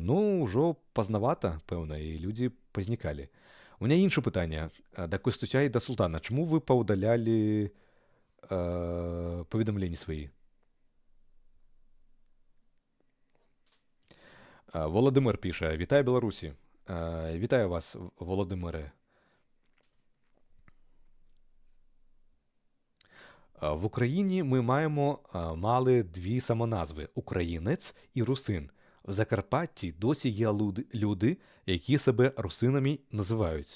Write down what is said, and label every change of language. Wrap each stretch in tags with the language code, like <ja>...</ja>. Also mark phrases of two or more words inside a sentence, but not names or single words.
<be>Ну, ўжо пазнавата, пэўна, і людзі пазнікалі. У мяне інше пытанне да Костуся і да Султана. Чаму вы паўдалялі паведамленні свае? Воладымир піша: «Вітаю, Беларусі».</be> <uk>Вітаю вас, Володимире. В Україні ми мали дві самоназви – українець і русин. В Закарпатті досі є люди, які себе русинами називають.</uk>